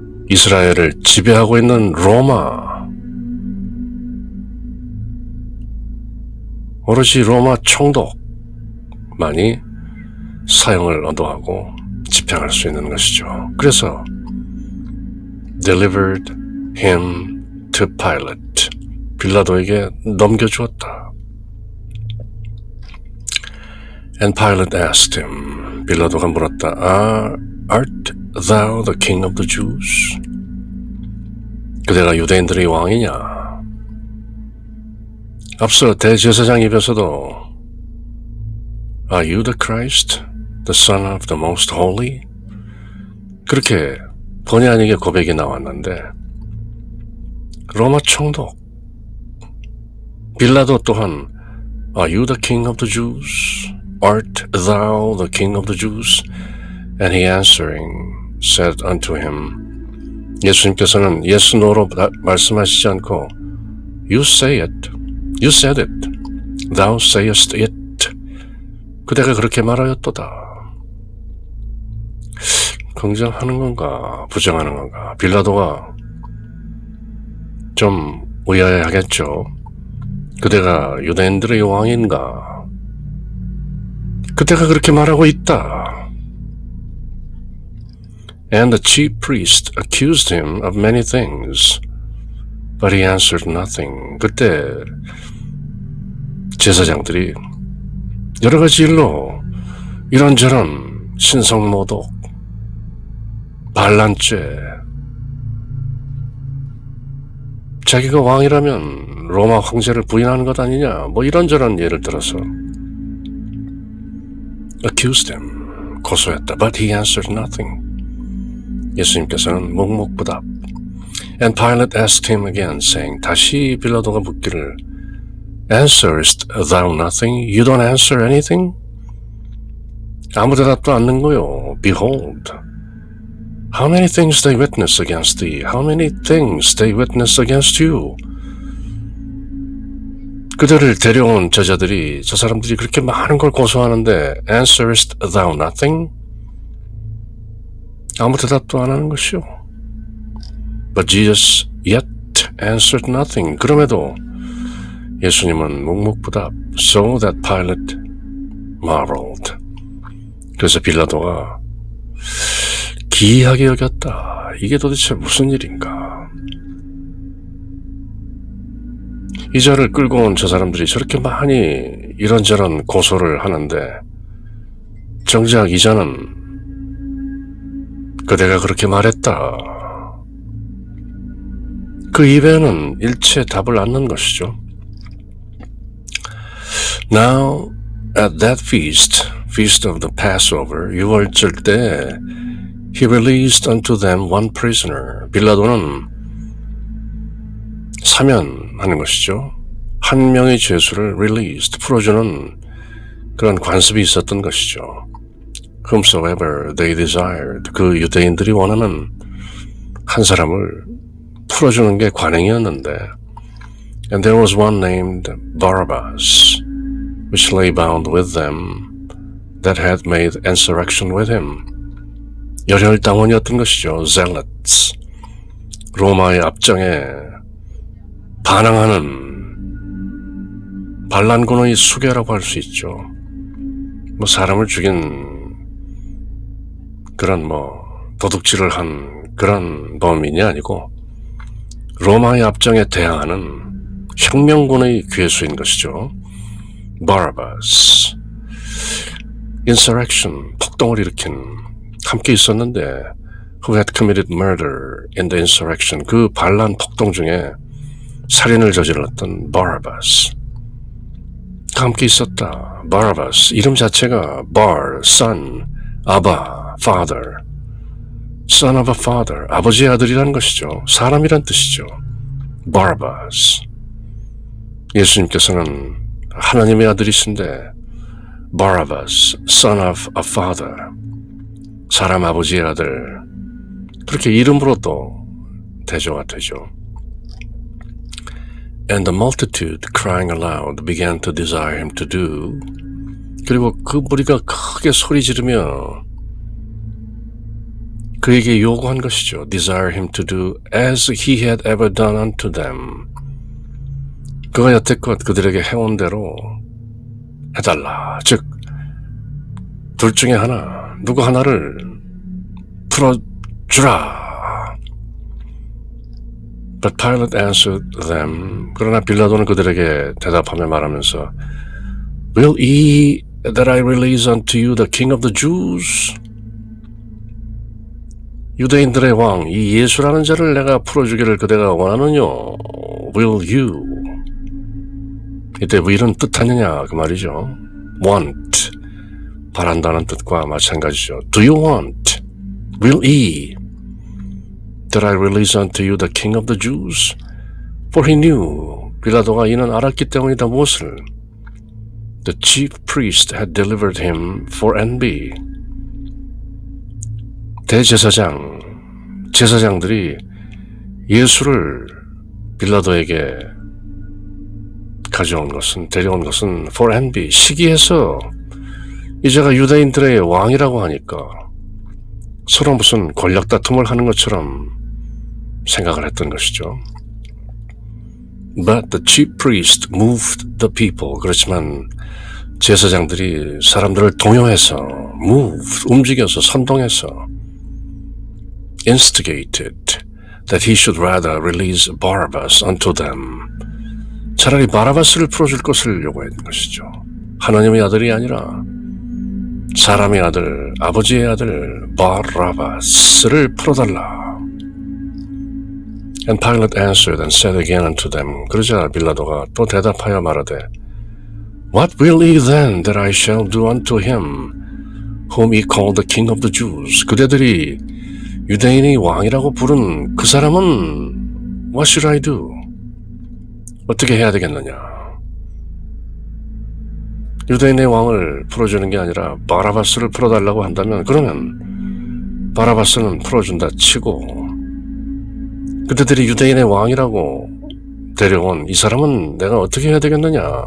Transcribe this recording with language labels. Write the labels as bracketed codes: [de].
[ko] 이스라엘을 지배하고 있는 로마, 오로지 로마 총독만이 사형을 언도하고 집행할 수 있는 것이죠. 그래서 [en] delivered him to Pilate, [ko] 빌라도에게 넘겨주었다. [en] And Pilate asked him, [ko] 빌라도가 물었다. [en] Art thou the king of the Jews? [ko] 그대가 유대인들의 왕이냐? 앞서 대제사장 입에서도 [en] Are you the Christ? The Son of the Most Holy? [ko] 그렇게 본의 아니게 고백이 나왔는데 로마 총독 빌라도 또한 [en] Are you the King of the Jews? Art thou the King of the Jews? And he answering said unto him. [ko] 예수님께서는 [en] yes, no로 [ko] 말씀하시지 않고 [en] You say it. You said it. Thou sayest it. [ko] 그대가 그렇게 말하였도다. 긍정하는 건가 부정하는 건가? 빌라도가 좀 의아해하겠죠. 그대가 유대인들의 왕인가? 그대가 그렇게 말하고 있다. [en] And the chief priest accused him of many things, but he answered nothing. [ko] 그때 제사장들이 여러 가지 일로 이런저런 신성모독, 반란죄, 자기가 왕이라면 로마 황제를 부인하는 것 아니냐, 뭐 이런저런 예를 들어서 [en] accused him, [ko] 고소했다. [en] But he answered nothing. [ko] 예수님께서는 묵묵부답. [en] And Pilate asked him again, saying, [ko] 다시 빌라도가 묻기를 [en] Answerest thou nothing? You don't answer anything? [ko] 아무 대답도 않는 거요. [en] Behold, how many things they witness against thee? How many things they witness against you? [ko] 그들을 데려온 저자들이, 저 사람들이 그렇게 많은 걸 고소하는데 [en] Answerest thou nothing? [ko] 아무 대답도 안 하는 것이요. [en] But Jesus yet answered nothing. [ko] 그럼에도 예수님은 묵묵부답. [en] So that Pilate marveled. [ko] 그래서 빌라도가 기이하게 여겼다. 이게 도대체 무슨 일인가? 이 자를 끌고 온 저 사람들이 저렇게 많이 이런저런 고소를 하는데 정작 이 자는 그대가 그렇게 말했다. 그 입에는 일체 답을 않는 것이죠. [en] Now at that feast of the Passover, [ko] 유월절 때 [en] he released unto them one prisoner. [ko] 빌라도는 사면하는 것이죠. 한 명의 죄수를 [en] released, [ko] 풀어주는 그런 관습이 있었던 것이죠. [en] Whomsoever they desired, [ko] 그 유대인들이 원하는 한 사람을 풀어주는 게 관행이었는데 [en] And there was one named Barabbas, which lay bound with them that had made insurrection with him. [ko] 열혈당원이었던 것이죠. Zealots. 로마의 압정에 반항하는 반란군의 수괴라고 할 수 있죠. 뭐 사람을 죽인 그런 도둑질을 한 그런 범인이 아니고 로마의 압정에 대항하는 혁명군의 괴수인 것이죠. Barabbas. Insurrection, 폭동을 일으킨 함께 있었는데 [en] who had committed murder in the insurrection, [ko] 그 반란 폭동 중에 살인을 저질렀던 Barabbas. 함께 있었다. Barabbas. 이름 자체가 Bar, [en] son, Abba, father. Son of a father. [ko] 아버지의 아들이라는 것이죠. 사람이란 뜻이죠. Barabbas. 예수님께서는 하나님의 아들이신데 Barabbas, [en] son of a father. [ko] 사람 아버지의 아들. 그렇게 이름으로도 대조가 되죠. [en] And the multitude crying aloud began to desire him to do. [ko] 그리고 그 무리가 크게 소리 지르며 그에게 요구한 것이죠. [en] Desire him to do as he had ever done unto them. [ko] 그가 여태껏 그들에게 해온 대로 해달라. 즉, 둘 중에 하나, 누구 하나를 풀어주라. [en] But Pilate answered them. [ko] 그러나 빌라도는 그들에게 대답하며 말하면서 [en] Will ye that I release unto you the King of the Jews? [ko] 유대인들의 왕, 이 예수라는 자를 내가 풀어주기를 그대가 원하느뇨? [en] Will you? [ko] 이때 will은 뜻하느냐 그 말이죠. [en] Want, [ko] 바란다는 뜻과 마찬가지죠. [en] Do you want? Will ye that I release unto you the King of the Jews? For he knew, [ko] 빌라도가 이는 알았기 때문이다. 무엇을? [en] The chief priest had delivered him for envy. [ko] 제사장들이 예수를 빌라도에게 데려온 것은 [en] for envy, [ko] 시기해서 이제가 유대인들의 왕이라고 하니까 서로 무슨 권력 다툼을 하는 것처럼 생각을 했던 것이죠. [en] But the chief priest moved the people. [ko] 그렇지만 제사장들이 사람들을 동요해서 움직여서 선동해서 [en] instigated that he should rather release Barabbas unto them. [ko] 차라리 바라바스를 풀어줄 것을 요구했던 것이죠. 하나님의 아들이 아니라 사람의 아들, 아버지의 아들 바라바스를 풀어달라. [en] And Pilate answered and said again unto them. [ko] 그러자 빌라도가 또 대답하여 말하되 [en] What will ye then that I shall do unto him whom ye call the king of the Jews? [ko] 그대들이 유대인의 왕이라고 부른 그 사람은 [en] What should I do? [ko] 어떻게 해야 되겠느냐? 유대인의 왕을 풀어주는 게 아니라 바라바스를 풀어달라고 한다면 그러면 바라바스는 풀어준다 치고 그들이 유대인의 왕이라고 데려온 이 사람은 내가 어떻게 해야 되겠느냐?